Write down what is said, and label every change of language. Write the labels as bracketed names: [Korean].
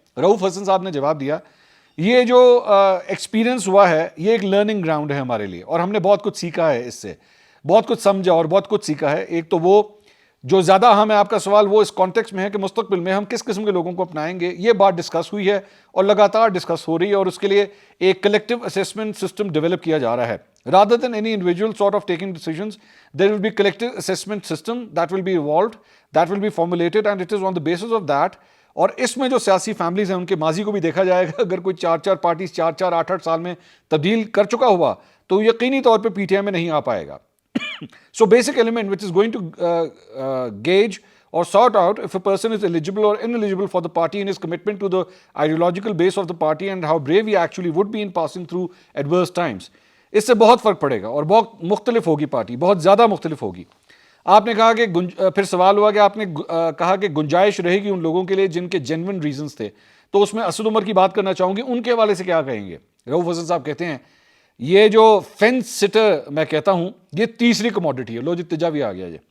[Urdu] رؤف حسن صاحب نے جواب دیا, یہ جو ایکسپیرینس ہوا ہے یہ ایک لرننگ گراؤنڈ ہے ہمارے لیے, اور ہم نے بہت کچھ سیکھا ہے, اس سے بہت کچھ سمجھا اور بہت کچھ سیکھا ہے. ایک تو وہ جو زیادہ اہم ہے آپ کا سوال, وہ اس کانٹیکسٹ میں ہے کہ مستقبل میں ہم کس قسم کے لوگوں کو اپنائیں گے. یہ بات ڈسکس ہوئی ہے اور لگاتار ڈسکس ہو رہی ہے, اور اس کے لیے ایک کلیکٹیو اسیسمنٹ سسٹم ڈیولپ کیا جا رہا ہے. [English] Rather than any individual sort of taking decisions, there will be collective assessment system that will be evolved, that will be formulated, and it is on the basis of that. [Urdu] اور اس میں جو سیاسی families ہیں ان کے ماضی کو بھی دیکھا جائے گا. اگر کوئی 4 پارٹیز 8 سال میں تبدیل کر چکا ہوا تو یقینی طور پہ پی ٹی آئی میں نہیں آ پائے گا. [English] So basic element which is going to gauge or sort out if a person is eligible or ineligible for the party and his commitment to the ideological base of the party and how brave he actually would be in passing through adverse times. [Urdu] اس سے بہت فرق پڑے گا اور بہت مختلف ہوگی party, بہت زیادہ مختلف ہوگی. آپ نے کہا کہ پھر سوال ہوا کہ آپ نے کہا کہ گنجائش رہے گی ان لوگوں کے لیے جن کے جینوئن ریزنز تھے, تو اس میں اسد عمر کی بات کرنا چاہوں گی. ان کے حوالے سے کیا کہیں گے؟ رؤف حسن صاحب کہتے ہیں یہ جو فینس سٹر میں کہتا ہوں یہ تیسری کموڈٹی ہے. لو جی تجا بھی آ گیا.